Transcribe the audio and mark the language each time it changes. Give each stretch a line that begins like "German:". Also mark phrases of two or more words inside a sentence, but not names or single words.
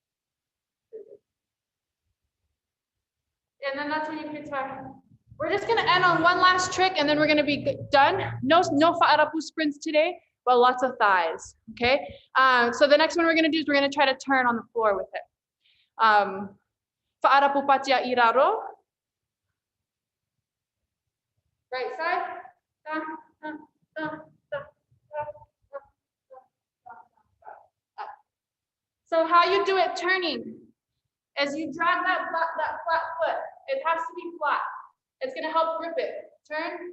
English: And then that's when you can try. We're just gonna end on one last trick and then we're gonna be done. No fa'arapu sprints today, but lots of thighs, okay? So the next one we're gonna do is we're gonna try to turn on the floor with it.
Tahitian: Fa'arapu patia iraro.
English: Right side. So how you do it turning is you drag that flat foot. It has to be flat. It's gonna help grip it. Turn.